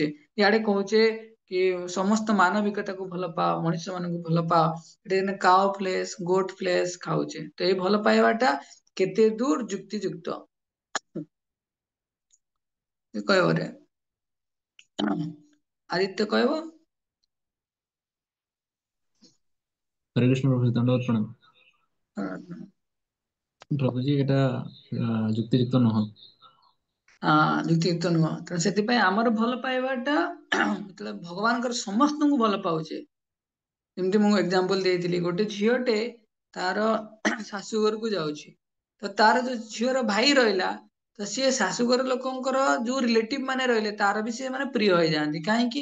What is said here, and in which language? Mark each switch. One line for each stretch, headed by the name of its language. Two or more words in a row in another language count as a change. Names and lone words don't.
Odia: ଇଆଡେ କହୁଛେ କି ସମସ୍ତ ମାନବିକତାକୁ ଭଲ ପାଅ, ମଣିଷ ମାନଙ୍କୁ ଭଲ ପାଅ, ଏଠି
English: cow flesh goat flesh
Odia: ଖାଉଛେ। ତ ଏଇ ଭଲ ପାଇବାଟା କେତେ ଦୂର ଯୁକ୍ତିଯୁକ୍ତ କହିବ ରେ? ଆଦିତ୍ୟ କହିବ।
Hindi: हरे कृष्ण प्रभु जी, दंडवत प्रणाम।
Odia: ହଁ प्रभु जी एटा ଯୁକ୍ତିଯୁକ୍ତ ନୁହଁ। ଯୁକ୍ତିଯୁକ୍ତ ନୁହଁ। ତେଣୁ ସେଥିପାଇଁ ଆମର ଭଲ ପାଇବାଟା ଯେତେବେଳେ ଭଗବାନଙ୍କର ସମସ୍ତଙ୍କୁ ଭଲ ପାଉଛେ, ଯେମିତି ମୁଁ ଏକ୍ଜାମ୍ପଲ ଦେଇଥିଲି, ଗୋଟେ ଝିଅଟେ ତାର ଶାଶୁଘରକୁ ଯାଉଛି, ତ ତାର ଯୋଉ ଝିଅର ଭାଇ ରହିଲା, ତ ସିଏ ଶାଶୁଘର ଲୋକଙ୍କର ଯୋଉ ରିଲେଟିଭ ମାନେ ରହିଲେ ତାର ବି ସିଏ ମାନେ ପ୍ରିୟ ହେଇଯାଆନ୍ତି, କାହିଁକି?